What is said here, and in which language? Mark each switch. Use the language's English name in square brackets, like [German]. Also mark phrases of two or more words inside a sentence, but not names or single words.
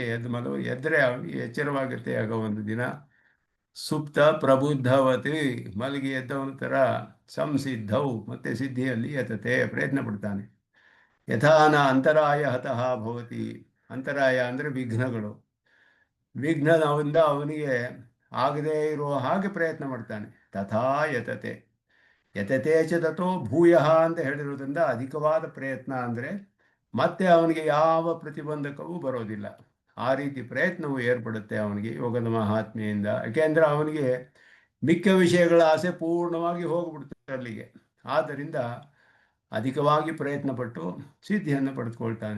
[Kannada] ಎದ್ದು ಎದ್ದರೆ ಅವನಿಗೆ ಎಚ್ಚರವಾಗುತ್ತೆ ಆಗ ಒಂದು ದಿನ. [Sanskrit] ಸುಪ್ತ ಪ್ರಬುದ್ಧವತಿ, [Kannada] ಮಲಗಿ ಎದ್ದವನ ಥರ. ಸಂಸಿದ್ಧವು, ಮತ್ತೆ ಸಿದ್ಧಿಯಲ್ಲಿ ಯತತೆ, ಪ್ರಯತ್ನ ಪಡ್ತಾನೆ. [Sanskrit] ಯಥಾನ ಅಂತರಾಯ ಹತಃ ಭವತಿ, [Kannada] ಅಂತರಾಯ ಅಂದರೆ ವಿಘ್ನಗಳು. ವಿಘ್ನದಿಂದ ಅವನಿಗೆ ಆಗದೇ ಇರುವ ಹಾಗೆ ಪ್ರಯತ್ನ ಮಾಡ್ತಾನೆ. [Sanskrit] ತಥಾ ಯತತೆ, ಯತತೆ ಚ ತಥೋ ಭೂಯಃ [Kannada] ಅಂತ ಹೇಳಿರೋದ್ರಿಂದ ಅಧಿಕವಾದ ಪ್ರಯತ್ನ ಅಂದರೆ ಮತ್ತೆ ಅವನಿಗೆ ಯಾವ ಪ್ರತಿಬಂಧಕವೂ ಬರೋದಿಲ್ಲ. ಆ ರೀತಿ ಪ್ರಯತ್ನವು ಏರ್ಪಡುತ್ತೆ ಅವನಿಗೆ ಯೋಗದ ಮಹಾತ್ಮೆಯಿಂದ. ಯಾಕೆಂದರೆ ಅವನಿಗೆ ಮಿಕ್ಕ ವಿಷಯಗಳ ಆಸೆ ಪೂರ್ಣವಾಗಿ ಹೋಗ್ಬಿಡ್ತದೆ ಅಲ್ಲಿಗೆ. ಆದ್ದರಿಂದ ಅಧಿಕವಾಗಿ ಪ್ರಯತ್ನಪಟ್ಟು ಸಿದ್ಧಿಯನ್ನು ಪಡೆದುಕೊಳ್ತಾನೆ.